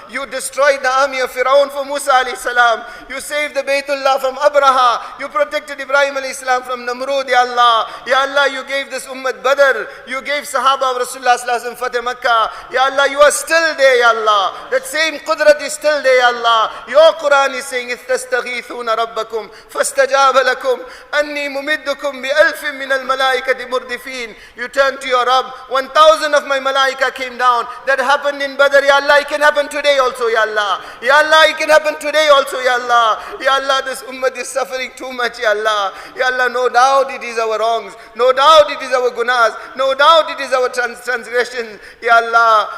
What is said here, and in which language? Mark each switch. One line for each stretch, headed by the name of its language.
English: You destroyed the army of Firaun for Musa alayhi salam. You saved the Baytullah from Abraha. You protected Ibrahim alayhi salam from Namrud, Ya Allah. Ya Allah, you gave this ummah Badr. You gave Sahabah of Rasulullah sallallahu alaihi wasallam Fateh Makkah. Ya Allah, you are still there, Ya Allah. That same qudrat is still there, Ya Allah. Your Quran Quran is saying,
Arabic: إِذْ رَبَّكُمْ فَاسْتَجَابَ لَكُمْ أَنِّي مُمِدُّكُمْ بِأَلْفٍ مِّنَ الْمَلَائِكَةِ مُرْدِفِينَ.
English: You turn to your Rabb, 1,000 of my malaika came down. That happened in Badr, Ya Allah, it can happen today also, Ya Allah. Ya Allah, it can happen today also, Ya Allah. Ya Allah, this ummah is suffering too much, Ya Allah. Ya Allah, no doubt it is our wrongs. No doubt it is our gunas. No doubt it is our transgressions, Ya Allah.